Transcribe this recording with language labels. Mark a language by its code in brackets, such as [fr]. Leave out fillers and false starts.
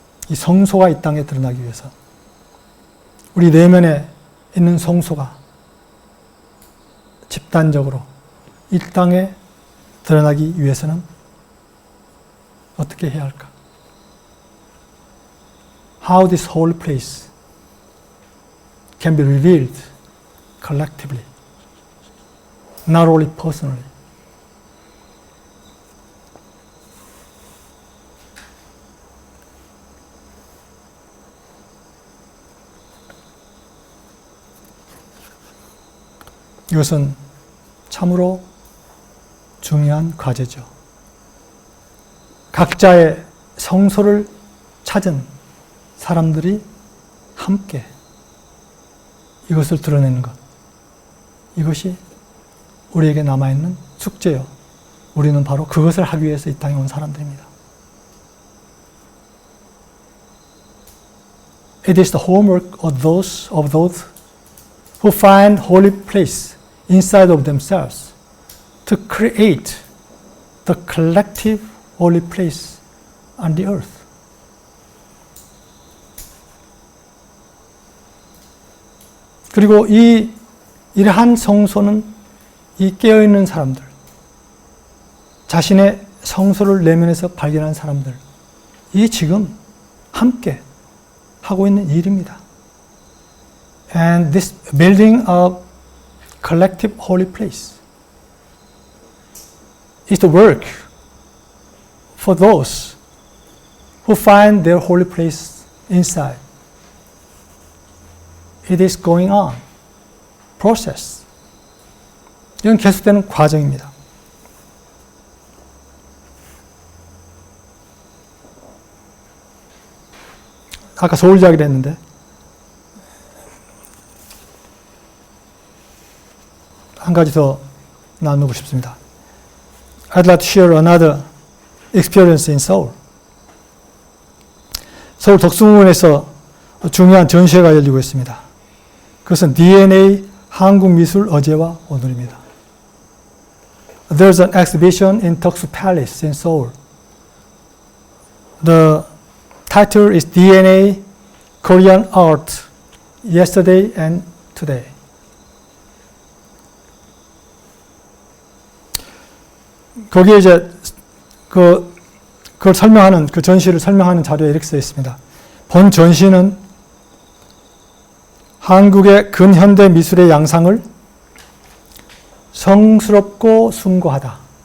[ko] 이 성소가 이 땅에 드러나기 위해서 우리 내면에 있는 성소가 집단적으로 이 땅에 드러나기 위해서는 어떻게 해야 할까? [en] How this whole place can be revealed collectively, not only personally. [ko] 이것은 참으로 중요한 과제죠. 각자의 성소를 찾은 사람들이 함께 이것을 드러내는 것. 이것이 우리에게 남아있는 숙제요. 우리는 바로 그것을 하기 위해서 이 땅에 온 사람들입니다. [en] It is the homework of those who find holy place inside of themselves to create the collective holy place on the earth. [ko] 그리고 이러한 성소는 이 깨어있는 사람들, 자신의 성소를 내면에서 발견한 사람들, 이 지금 함께 하고 있는 일입니다. [en] And this building a collective holy place is the work for those who find their holy place inside. It is going on. process. [ko] 이건 계속되는 과정입니다. 아까 서울 이야기를 했는데 한 가지 더 나누고 싶습니다. [en] I'd like to share another experience in Seoul. [ko] 서울 덕수궁에서 중요한 전시회가 열리고 있습니다. 그것은 DNA 한국미술 어제와 오늘입니다. [en] There's an exhibition in Deoksu Palace in Seoul. The title is DNA Korean Art Yesterday and Today. [ko] 거기에 이제 그걸 설명하는 그 전시를 설명하는 자료에 이렇게 써 있습니다. 본 전시는 한국의 근현대 미술의 양상을 성스럽고 숭고하다.